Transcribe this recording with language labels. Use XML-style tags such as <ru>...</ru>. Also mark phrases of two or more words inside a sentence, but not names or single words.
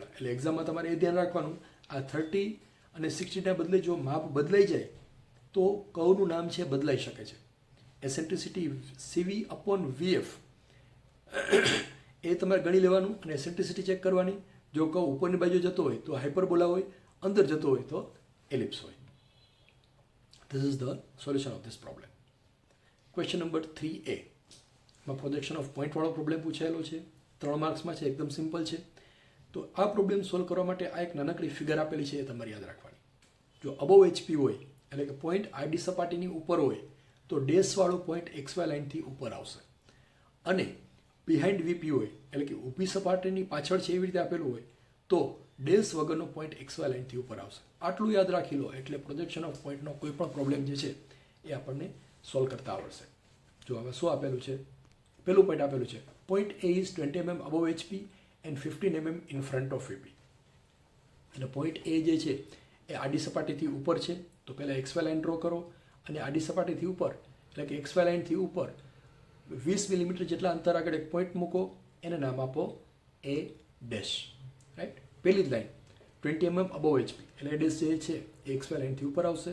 <gu>એટલે એક્ઝામમાં તમારે એ ધ્યાન રાખવાનું, આ 30 અને 60ના બદલે જો માપ બદલાઈ જાય તો કર્વનું નામ છે બદલાઈ શકે છે.</gu> <en>eccentricity CV upon VF</en> <gu>એ તમારે ગણી લેવાનું અને એસેન્ટ્રિસિટી ચેક કરવાની. જો કર્વ ઉપરની બાજુ જતો હોય તો હાઇપરબોલા હોય, અંદર જતો હોય તો એલિપ્સ હોય.</gu> <en>This is the solution of this problem. Question number 3A.</en> <gu>માં</gu> <en>projection of point</en> <gu>વાળો પ્રોબ્લેમ પૂછાયેલો છે, 3 માર્ક્સમાં છે, એકદમ સિમ્પલ છે. તો આ પ્રોબ્લેમ સોલ્વ કરવા માટે આ એક નાનકડી ફિગર આપેલી છે એ તમારે યાદ રાખવાની. જો</gu> <en>above HP</en> <gu>હોય એટલે કે પોઈન્ટ આડી સપાટીની ઉપર હોય તો ડેશવાળો પોઈન્ટ XY લાઇનથી ઉપર આવશે, અને</gu> <en>behind VP</en> <gu>હોય એટલે કે ઊભી સપાટીની પાછળ છે એવી રીતે આપેલું હોય તો ડેશ વગરનો પોઈન્ટ XY લાઇનથી ઉપર આવશે. આટલું યાદ રાખી લો એટલે</gu> <en>projection of pointનો</en> <gu>કોઈ પણ પ્રોબ્લેમ જે છે એ આપણને સોલ્વ કરતા આવડશે. જો હવે શું આપેલું છે? પહેલું પોઈન્ટ આપેલું છે પોઈન્ટ</gu> <en>A is 20 mm above HP and 15 mm in front of VP.</en> <gu>એટલે પોઈન્ટ A જે છે એ આડી સપાટીથી ઉપર છે તો પહેલાં XY લાઇન ડ્રો કરો, અને આડી સપાટીથી ઉપર એટલે કે XY લાઇનથી ઉપર 20 મિલીમીટર જેટલા અંતર આગળ એક પોઈન્ટ મૂકો, એને નામ આપો એ ડેશ. રાઈટ, પહેલી જ લાઈન</gu> <en>20 mm above HP,</en> <gu>એટલે એ ડેશ જે છે એ XY લાઇનથી ઉપર આવશે.</gu>